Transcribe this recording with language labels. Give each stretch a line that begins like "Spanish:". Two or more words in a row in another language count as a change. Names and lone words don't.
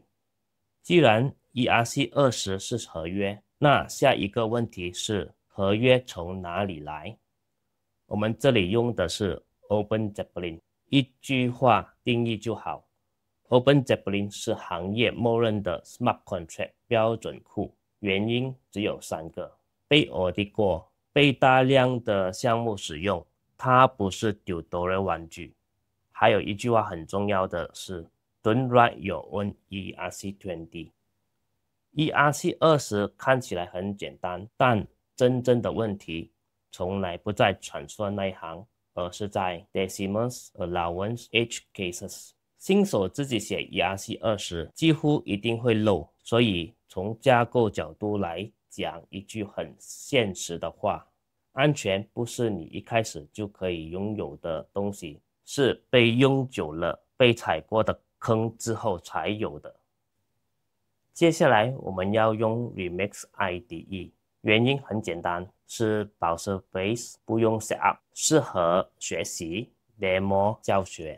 Chinese: 既然 ERC20 是合約，那下一個問題是合約從哪裡來？我們這裡用的是 OpenZeppelin， 一句話定義就好。OpenZeppelin 是行業默認的
English: Smart Contract
Chinese: 標準庫，原因只有3個：被 audit 過，被大量的項目使用，它不是 tutorial 玩具。還有一句話很重要的是
English: Don't write your own ERC20。
Chinese: ERC20 看起來很簡單，但真正的問題從來不在 transfer 那一行，而是在
English: decimals allowance edge cases。
Chinese: 新手自己寫 ERC20 幾乎一定會漏，所以從架構角度來講一句很現實的話，安全不是你一開始就可以擁有的東西，是被用久了、被踩過的坑之後才有的。接下來我們要用 Remix IDE， 原因很簡單，是
English: browser base
Chinese: 不用 setup， 適合學習 demo 教學。